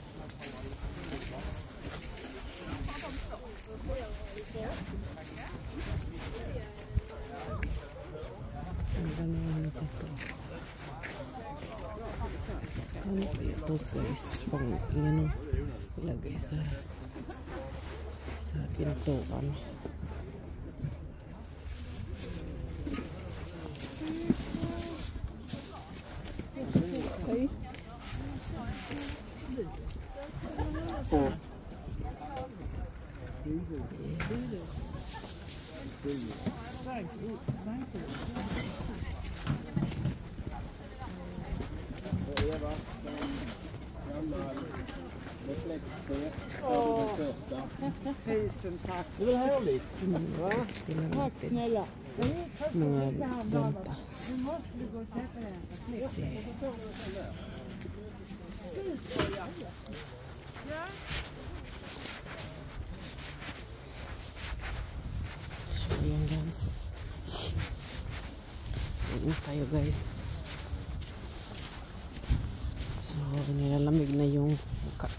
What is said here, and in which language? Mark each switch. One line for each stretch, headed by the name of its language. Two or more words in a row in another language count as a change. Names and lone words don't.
Filipino: Ganda naman ito. Kanto ito guys. Pang ano, ilagay sa pintuan. Okay. Oh.
English: Yes. Thank you. Thank you.
Swedish: Tusen tack. Det var härligt. Tack snälla.
Filipino: Mga ganta.
Swedish: Nu måste vi gå och köpa den.
Filipino: So, ayan guys. Ayan tayo guys. So, nilalamig na yung mukha ko.